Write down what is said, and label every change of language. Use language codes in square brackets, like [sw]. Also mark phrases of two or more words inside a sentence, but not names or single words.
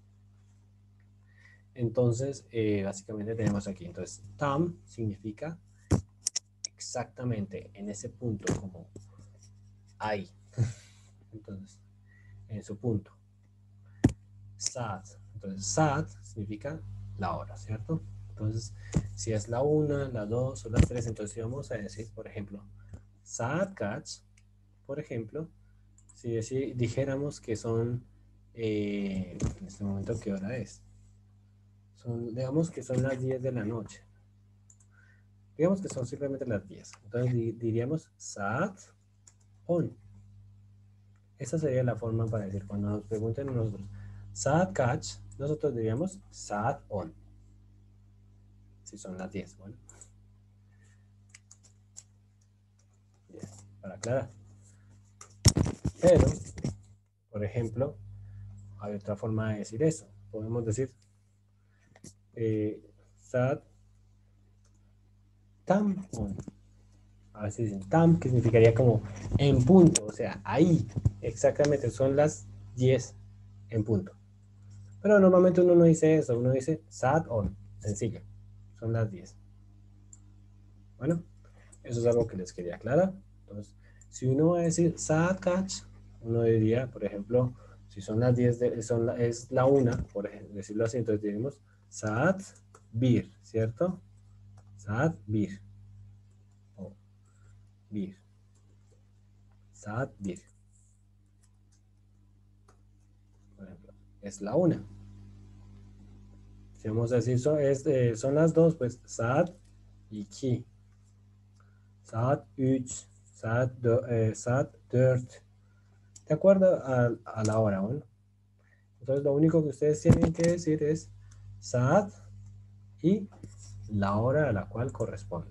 [es] Entonces, básicamente tenemos aquí, entonces, tam significa exactamente en ese punto, como ahí. Entonces, en su punto. Saat. Entonces, saat significa la hora, ¿cierto? Entonces, si es la 1, la 2 o la 3, entonces vamos a decir, por ejemplo, [tr] saat kaç, [es] por ejemplo, si dijéramos que son, en este momento, ¿qué hora es? Digamos que son las 10 de la noche. Digamos que son simplemente las 10. Entonces diríamos saat 10. Esa sería la forma para decir, cuando nos pregunten a nosotros, [tr] saat kaç, [es] nosotros diríamos saat 10. Si son las 10, bueno. Bien, para aclarar. Pero, por ejemplo, hay otra forma de decir eso. Podemos decir [tr] saat tam [es] 10. A veces dicen tam, que significaría como en punto, o sea, ahí, exactamente, son las 10 en punto. Pero normalmente uno no dice eso, uno dice saat 10, sencillo, son las 10. Bueno, eso es algo que les quería aclarar. Entonces, si uno va a decir [tr] saat kaç, [es] uno diría, por ejemplo, si son las 10, es la 1, por ejemplo, decirlo así, entonces diríamos saat 1, ¿cierto? [tr] Saat 1. O 1. Saat 1. [es] Por ejemplo, es la 1. Si vamos a decir son las 2, pues saat 2. [tr] Saat 3. Saat 4. [es] De acuerdo a la hora, bueno. Entonces lo único que ustedes tienen que decir es saat y la hora a la cual corresponde.